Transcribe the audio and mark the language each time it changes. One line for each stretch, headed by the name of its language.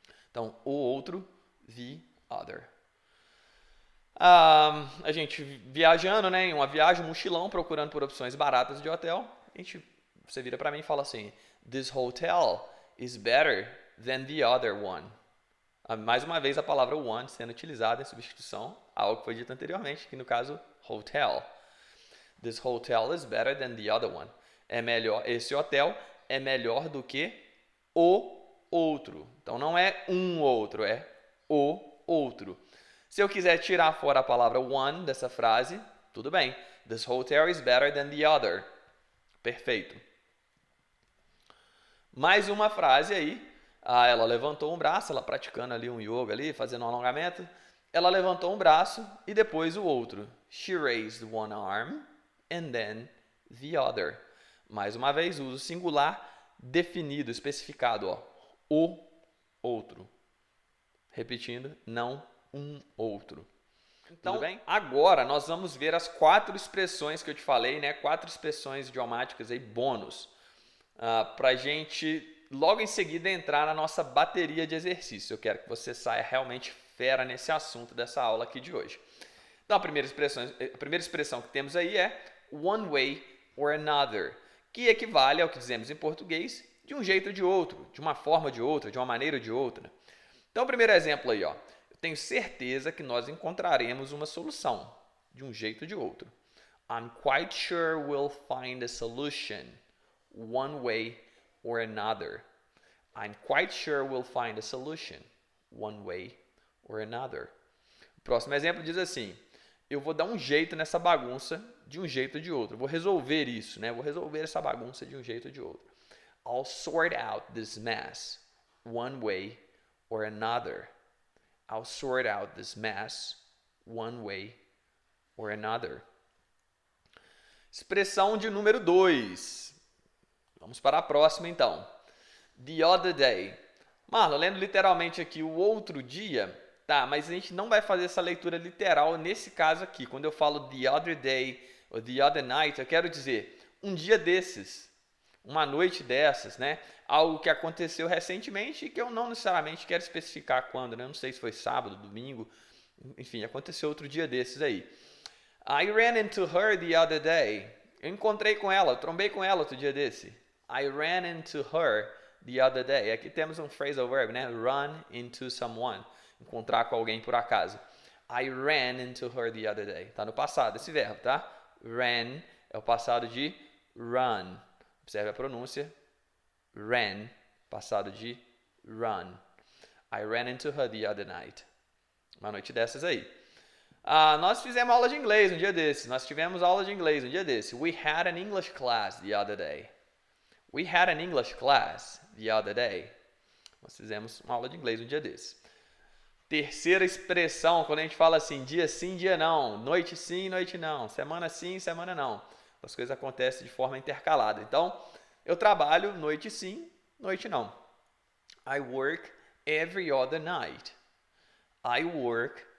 Portuguese: Então, o outro, the other. A gente viajando, né, em uma viagem, um mochilão, procurando por opções baratas de hotel, você vira para mim e fala assim:
English: This hotel is better than the other one.
Portuguese: Mais uma vez a palavra one sendo utilizada em substituição a algo que foi dito anteriormente, que no caso, hotel.
English: This hotel is better than the other one.
Portuguese: É melhor, esse hotel é melhor do que o outro. Então não é um outro, é o outro. Se eu quiser tirar fora a palavra one dessa frase, tudo bem. This hotel is better than the other. Perfeito. Mais uma frase aí. Ela levantou um braço, ela praticando ali um yoga ali, fazendo um alongamento. Ela levantou um braço e depois o outro.
English: She raised one arm and then the other.
Portuguese: Mais uma vez, uso singular definido, especificado, ó. O outro. Repetindo, não um outro. Então, agora nós vamos ver as 4 expressões que eu te falei, né? 4 expressões idiomáticas aí, bônus, para a gente logo em seguida entrar na nossa bateria de exercícios. Eu quero que você saia realmente fera nesse assunto dessa aula aqui de hoje. Então, a primeira expressão que temos aí é one way or another, que equivale ao que dizemos em português, de um jeito ou de outro, de uma forma ou de outra, de uma maneira ou de outra. Então, o primeiro exemplo aí, ó. Eu tenho certeza que nós encontraremos uma solução, de um jeito ou de outro.
English: I'm quite sure we'll find a solution, one way or another. I'm quite sure we'll find a solution, one way or another.
Portuguese: O próximo exemplo diz assim: eu vou dar um jeito nessa bagunça de um jeito ou de outro. Vou resolver isso, né? Vou resolver essa bagunça de um jeito ou de outro.
English: I'll sort out this mess, one way or another. I'll sort out this mess, one way or another.
Portuguese: Expressão de número 2. Vamos para a próxima, então. The other day. Marlon, lendo literalmente aqui o outro dia, tá, mas a gente não vai fazer essa leitura literal nesse caso aqui. Quando eu falo the other day ou the other night, eu quero dizer um dia desses, uma noite dessas, né? Algo que aconteceu recentemente e que eu não necessariamente quero especificar quando, né? Eu não sei se foi sábado, domingo, enfim, aconteceu outro dia desses aí.
English: I ran into her the other day.
Portuguese: Eu encontrei com ela, trombei com ela outro dia desse.
English: I ran into her the other day.
Portuguese: Aqui temos um phrasal verb, né? Run into someone. Encontrar com alguém por acaso. I ran into her the other day. Tá no passado esse verbo, tá? Ran é o passado de run. Observe a pronúncia. Ran, passado de run.
English: I ran into her the other night.
Portuguese: Uma noite dessas aí. Nós fizemos aula de inglês um dia desse. Nós tivemos aula de inglês um dia desse.
English: We had an English class the other day. We had an English class the other day.
Portuguese: Nós fizemos uma aula de inglês um dia desse. Terceira expressão, quando a gente fala assim, dia sim, dia não. Noite sim, noite não. Semana sim, semana não. As coisas acontecem de forma intercalada. Então, eu trabalho noite sim, noite não.
English: I work every other night. I work